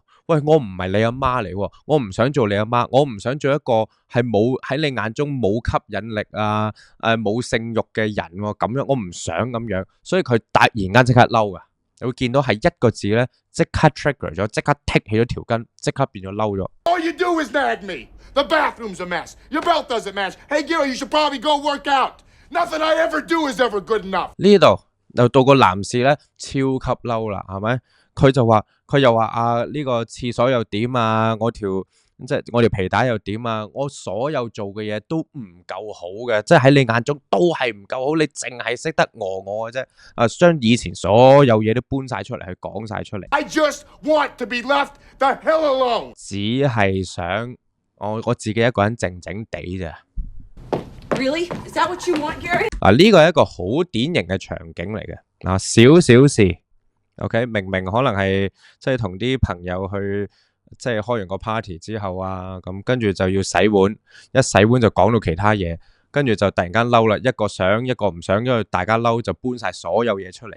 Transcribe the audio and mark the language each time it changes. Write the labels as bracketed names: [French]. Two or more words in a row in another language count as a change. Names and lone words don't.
[Cantonese] 喂，我唔係你阿媽嚟喎，我唔想做你阿媽，我唔想做一個係冇喺你眼中冇吸引力啊，冇性慾嘅人喎，咁樣我唔想咁樣，所以佢突然間即刻嬲噶，你會見到係一個字咧，即刻 trigger 咗，即刻剔起咗條筋，即刻變咗嬲咗。 [English] All you do is nag me. The bathroom's a mess. Your belt doesn't match. Hey, Gary, you should probably go work out. Nothing I ever do is ever good enough. [Cantonese] 呢度又到個男士咧，超級嬲啦，係咪？佢又話啊呢個廁所又點啊，我條皮帶又點啊，我所有做嘅嘢都唔夠好嘅，即係喺你眼中都係唔夠好，你淨係識得我嘅啫，將以前所有嘢都搬晒出嚟，去講晒出嚟。 [English] I just want to be left the hell alone. [Cantonese] 只係想我自己一個人靜靜地咋。 [English] Really? Is that what you want, Gary? [Cantonese] 呢個係一個好典型嘅場景嚟嘅。少少事。OK， 明可能係即係同啲朋友去即係開完個 party 之後啊，咁跟住就要洗碗，一洗碗就講到其他嘢，跟住就突然間嬲啦，一個想一個唔想，因為大家嬲就搬晒所有嘢出嚟。